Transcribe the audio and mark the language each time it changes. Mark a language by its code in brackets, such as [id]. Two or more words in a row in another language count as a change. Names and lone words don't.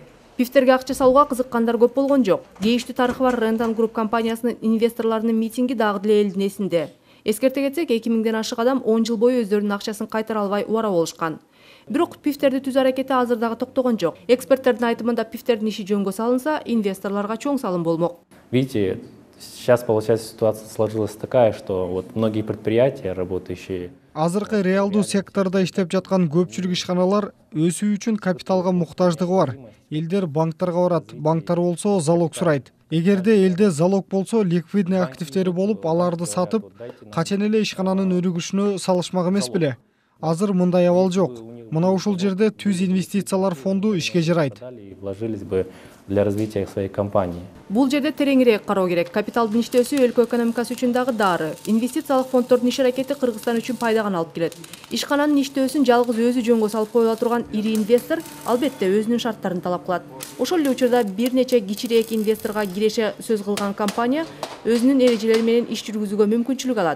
[ky] ПИФтерге акча салууга кызыккандар көп болгон жок. Кейиштүү тарыхы бар Рендан Групп компаниясынын инвесторлорунун митинги дагы деле элдин эсинде. Эскерте кетсек, 2000ден ашык адам 10 жыл бою өздөрүнүн акчасын кайтара албай убара болушкан. Бирок ПИФтерди түзүү аракети азыр дагы токтогон жок. Эксперттердин айтымында ПИФтердин иши жөнгө салынса, инвесторлорго чоң салым болмок. [ru] Видите, сейчас получается ситуация сложилась такая, что вот многие предприятия, работающие [ky] Азыркы реалдуу сектордо иштеп жаткан көпчүлүк ишканалар өсүү үчүн капиталга муктаждыгы бар. Элдер банктарга барат, банктар болсо залог сурайт. Эгерде элде залог болсо, ликвидный активдери болуп, аларды сатып, качан эле ишкананын өрүгүшүнө салышмак эмес беле? Азыр мындай абал жок. Мына ушул жерде түз инвестициялар фонду ишке жарайт. [ru] вложились бы для развития своей компании. [ky] Бул жерде тереңирээк кароо керек. Капиталдын иштөөсү өлкө экономикасы үчүн дагы дары. Инвестициялык фонддордун иш аракети Кыргызстан үчүн пайда гана алып келет. Ишкананын иштөөсүн жалгыз өзү жөнгө салып коюла турган ири инвестор албетте өзүнүн шарттарын талап кылат. Ошол эле учурда бир нече кичирээк инвесторго киреше сөз кылган компания өзүнүн эрежелери менен иш жүргүзүүгө мүмкүнчүлүк алат.